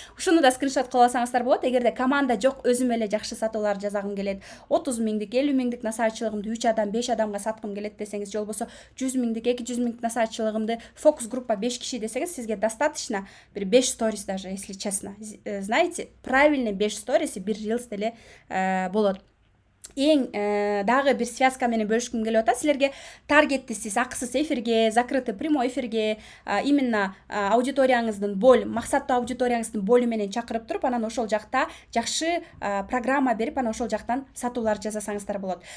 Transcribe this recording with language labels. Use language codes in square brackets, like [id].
[ky] Ушуну да скриншот кылып алсаңыздар болот. Эгерде команда жок, өзүм эле жакшы сатуулар жасагым келет, 30 миңдик, 50 миңдик насаатчылыгымды 3 адам, 5 адамга саткым келет десеңиз, же болбосо 100 миңдик, 200 миңдик насаатчылыгымды фокус группа 5 киши десеңиз, сизге достаточно бир 5 сторис даже, [ru] если честно. Знаете, правильный 5 сторис и [ky] бир рилс деле болот. Эң дагы бир связка менен бөлүшкүм келип атат. Силерге таргеттисиз, акысыз эфирге, [ru] закрытый прямой эфирге, [ky] именно аудиторияңыздын максаттуу аудиторияңыздын болу менен чакырып туруп, анан ошол жакта жакшы программа берип, анан ошол жактан сатуулар жасасаңыздар болот.